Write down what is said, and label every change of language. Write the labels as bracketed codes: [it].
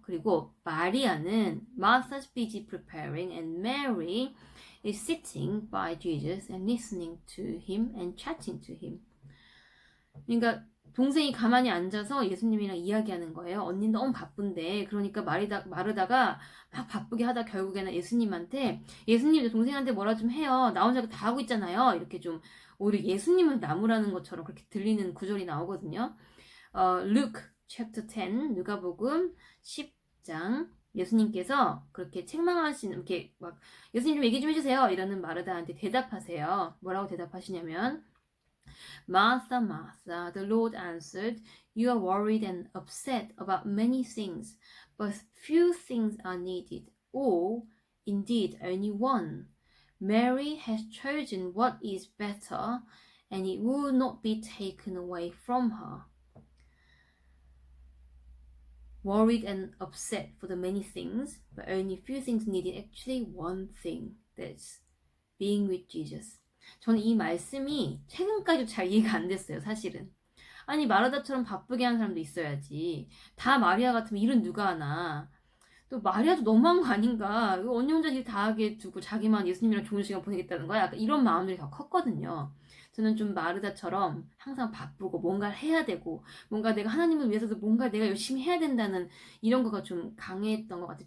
[ko] 그리고 마리아는 [en] Martha's busy preparing and Mary is sitting by Jesus and listening to him and chatting to him. [ko] 그러니까 동생이 가만히 앉아서 예수님이랑 이야기하는 거예요. 언니 너무 바쁜데. 그러니까 마르다가 막 바쁘게 하다 결국에는 예수님한테 예수님 동생한테 뭐라 좀 해요. 나 혼자 다 하고 있잖아요. 이렇게 좀 오히려 예수님을 나무라는 것처럼 그렇게 들리는 구절이 나오거든요. Luke chapter 10 누가복음 10장 예수님께서 그렇게 책망하시는 이렇게 막 예수님 좀 얘기 좀 해주세요. 이러는 마르다한테 대답하세요. 뭐라고 대답하시냐면 [en] Martha, Martha, the Lord answered, you are worried and upset about many things, but few things are needed, or indeed only one. Mary has chosen what is better, and it will not be taken away from her. Worried and upset for the many things, but only few things needed, actually one thing, that's being with Jesus. [ko] 저는 이 말씀이 최근까지도 잘 이해가 안 됐어요, 사실은. 아니, 마르다처럼 바쁘게 하는 사람도 있어야지. 다 마리아 같으면 일은 누가 하나. 또 마리아도 너무한 거 아닌가. 언니 혼자 일 다 하게 두고 자기만 예수님이랑 좋은 시간 보내겠다는 거야. 약간 이런 마음들이 더 컸거든요. 저는 좀 마르다처럼 항상 바쁘고 뭔가를 해야 되고 뭔가 내가 하나님을 위해서도 뭔가 내가 열심히 해야 된다는 이런 거가 좀 강했던 것 같아요.